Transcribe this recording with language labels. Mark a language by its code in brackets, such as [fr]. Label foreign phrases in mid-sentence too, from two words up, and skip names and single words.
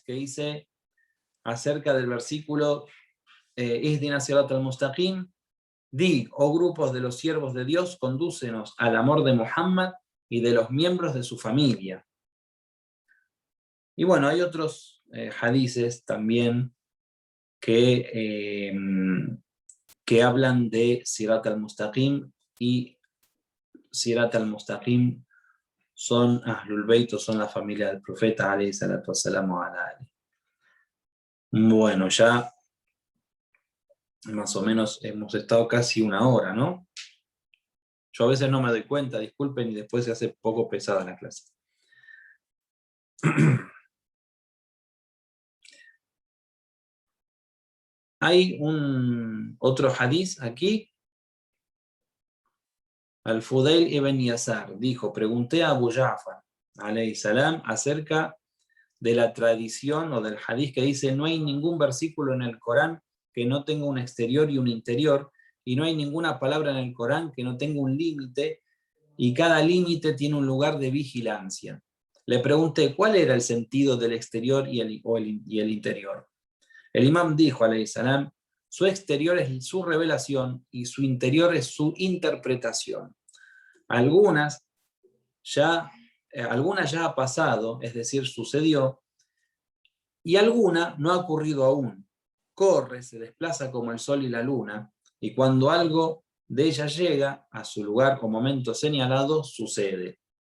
[es] que dice acerca del versículo [ar] اهدنا صراط المستقيم, [es] di, oh grupos de los siervos de Dios, condúcenos al amor de Muhammad y de los miembros de su familia. Y bueno, hay otros hadices también que hablan de [ar] صراط المستقيم, [es] y [ar] صراط المستقيم [es] son [ar] أهل البيت, [es] son la familia del profeta [ar] عليه الصلاة والسلام وعلى آله. [es] Bueno, ya más o menos hemos estado casi una hora, ¿no? Yo a veces no me doy cuenta, disculpen, y después se hace poco pesada la clase. Hay otro hadiz aquí. Al-Fudayl ibn Yasar dijo, pregunté a Abu Ja'far [ar] عليه السلام [es] acerca de la tradición o del hadiz que dice no hay ningún versículo en el Corán que no tenga un exterior y un interior, y no hay ninguna palabra en el Corán que no tenga un límite, y cada límite tiene un lugar de vigilancia. Le pregunté cuál era el sentido del exterior y el interior. El imam dijo, [ar] عليه السلام, [es] Su exterior es su revelación y su interior es su interpretación. Algunas ya ha pasado, es decir, sucedió, y alguna no ha ocurrido aún. Corre, se desplaza como el sol y la luna, y cuando algo de ella llega a su lugar o momento señalado, sucede.